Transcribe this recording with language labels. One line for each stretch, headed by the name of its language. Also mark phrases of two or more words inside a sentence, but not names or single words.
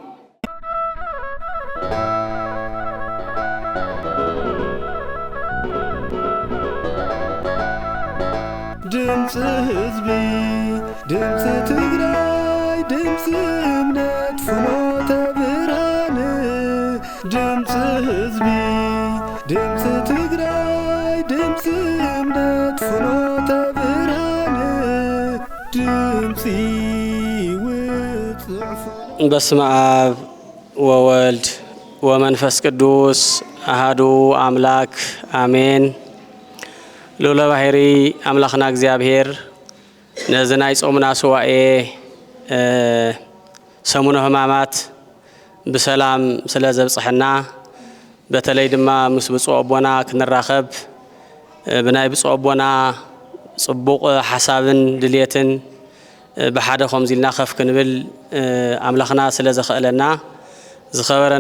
Tigrinya: ድምፂ ህዝቢ ድምፂ ትግራይ ድምፂ እምነት ፍኖተ ብርሃን ድምፂ ህዝቢ ድምፂ ትግራይ ድምፂ እምነት ፍኖተ ብርሃን ድምፂ ውፅዕፉ
Geez: በስመ አብ ወወልድ ወመንፈስ ቅዱስ አሃዱ አምላክ አሜን።
Tigrinya: ሎለ ባሕሪ አምላኽና እግዚአብሔር ነዝናይ ጾምና ሱዋኤ ሰሙነ ሕማማት ብሰላም ስለ ዘብጽሕና በተለይ ድማ ምስ ብፁዕ ኣቦና ክንራኸብ ብናይ ብፁዕ ኣቦና ጽቡቕ ሓሳብን ድልየትን ብሓደ ከምዚልና ከፍ ክንብል ኣምላኽና ስለ ዘኽእለና ዝኸበረን